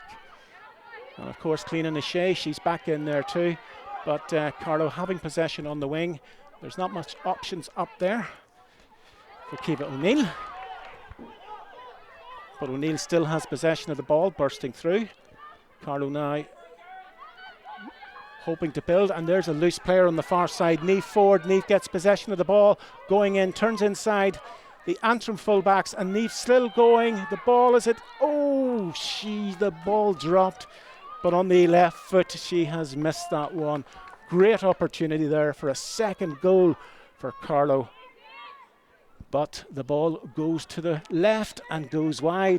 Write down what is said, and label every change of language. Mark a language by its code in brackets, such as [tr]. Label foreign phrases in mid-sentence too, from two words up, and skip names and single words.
[en] And of course Cliona Nishay, she's back in there too, but Carlow having possession on the wing. There's not much options up there for Kiva O'Neill, but O'Neill still has possession of the ball, bursting through. Carlow now hoping to build, and there's a loose player on the far side. Niamh Ford. Niamh gets possession of the ball, going in, turns inside the Antrim fullbacks, and Niamh still going. The ball is it? Oh, the ball dropped, but on the left foot she has missed that one. Great opportunity there for a second goal for Carlow, but the ball goes to the left and goes wide.